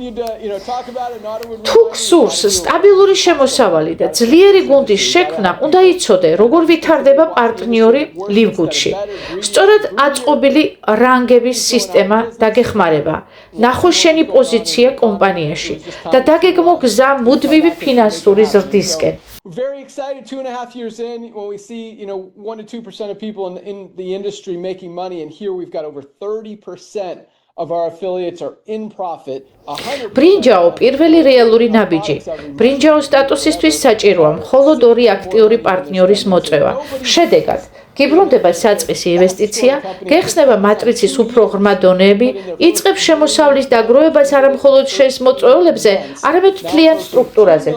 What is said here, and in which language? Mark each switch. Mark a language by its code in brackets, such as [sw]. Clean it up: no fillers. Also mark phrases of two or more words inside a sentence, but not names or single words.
[ka] თუ გსურს სტაბილური შემოსავალი და ძლიერი გუნდის შექმნა, უნდა იცოდე, როგორ ვითარდება პარტნიორი ლივგუდში. სწორად აწყობილი რანგების სისტემა დაგეხმარება. ნახო შენი პოზიცია კომპანიაში და დაგეგმო გზა მუდმივი ფინანსური ზრდისკენ. [en] Very excited 2.5 years in when we see 1 to 2% of people in the industry making money, and here we've got over 30% of our affiliates are in profit. [ka] ბრინჯაო პირველი რეალური ნაბიჯი. ბრინჯაო სტატუსისთვის საჭიროა მხოლოდ 2 აქტიური პარტნიორის მოწვევა. შედეგად გიბრუნდება საწყისი ინვესტიცია, გეხსნება მატრიცის უფრო ღრმა დონეები, იწყებს შემოსავლის დაგროვებას არა მხოლოდ შენს მოწვეულებზე, არამედ მთლიან სტრუქტურაზეც.